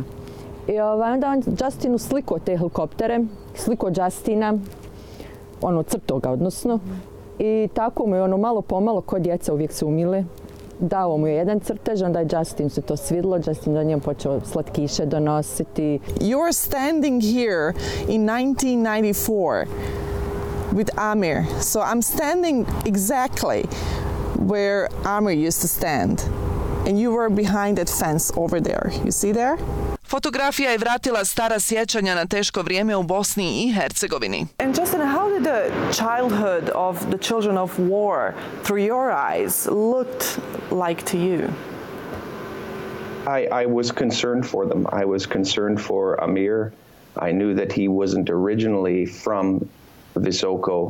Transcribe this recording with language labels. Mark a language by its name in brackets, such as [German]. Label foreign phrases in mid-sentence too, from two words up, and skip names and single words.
[Bosnian] I onda on Justinu slikao te helikoptere, slikao Justina, crtao ga odnosno. I tako mu je malo pomalo, ko djeca uvijek se umile. Dao mu je jedan crtež, onda je Justin se to svidlo, Justin za njemu počeo slatkiše donositi. [English] You're standing here in 1994 with Amir. So I'm standing exactly where Amir used to stand. And you were behind that fence over there. You see there? [Bosnian] Fotografija je vratila stara sjećanja na teško vrijeme u Bosni i Hercegovini. [English] And Justin, how did the childhood of the children of war, through your eyes, looked like to you? I was concerned for them. I was concerned for Amir. I knew that he wasn't originally from Visoko.